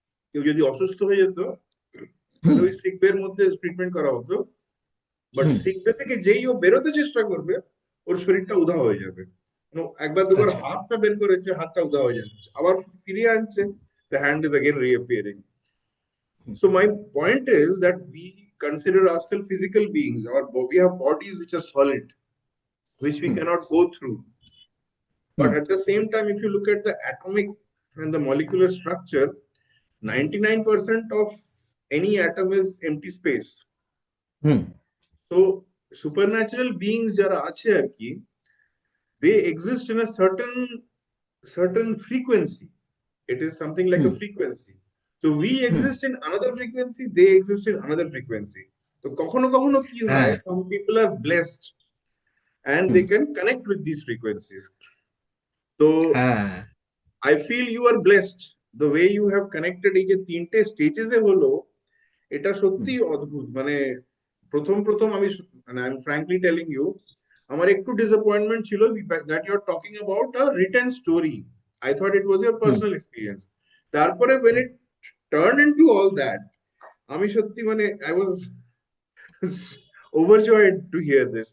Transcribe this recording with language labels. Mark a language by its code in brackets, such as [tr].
[bn] কেউ যদি অসুস্থ হয়ে যেত, তাহলে হুম। ওই সিক বের মধ্যে ট্রিটমেন্ট করা হতো। But hmm. সিক বে থেকে যেই ও বেরোতে চেষ্টা করবে, ওর শরীরটা উধাও হয়ে যাবে। মানে একবার দুবার আচ্ছা। হাতটা বের করেছে, হাতটা উধাও হয়ে যাচ্ছে, আবার ফিরিয়ে আনছে, [en] the hand is again reappearing. Hmm. So my point is that we consider ourselves physical beings. We have bodies which are solid, which we hmm. cannot go through. But hmm. at the same time, if you look at the atomic and the molecular structure, 99% of any atom is empty space. Hmm. So supernatural beings [bn] যারা আছে আর কি, [en] they exist in a certain frequency. It is something like a hmm. frequency. So we hmm. exist in another frequency, they exist in another frequency. [bn] তো কখনো কখনো কি হয়, হ্যাঁ। [en] some people are blessed and hmm. they can connect with these frequencies. তো হ্যাঁ। I feel you are blessed, the way you have connected [bn] এই যে তিনটে স্টেজেস এ হলো, এটা হুম। সত্যি অদ্ভুত। মানে প্রথম প্রথম আমি, মানে [en] I am frankly telling you, [bn] আমার একটু ডিসঅ্যাপয়েন্টমেন্ট ছিল [en] That you are talking about a written story. I thought it was your hmm. Personal experience. [bn] তারপরে [en] when it turned into all that, [bn] আমি সত্যি মানে [en] I was overjoyed to hear this.